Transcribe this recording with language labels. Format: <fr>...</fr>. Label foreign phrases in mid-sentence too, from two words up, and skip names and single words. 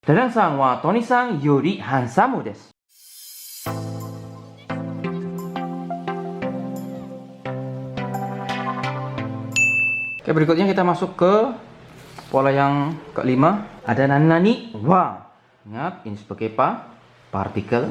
<ja>ダダンさんはトニさんよりハンサムです。</ja> <id>Oke, berikutnya kita masuk ke pola yang kelima. Ada</id> <ja>何は.</ja> <id>Ingat, ini sebagai partikel.</id>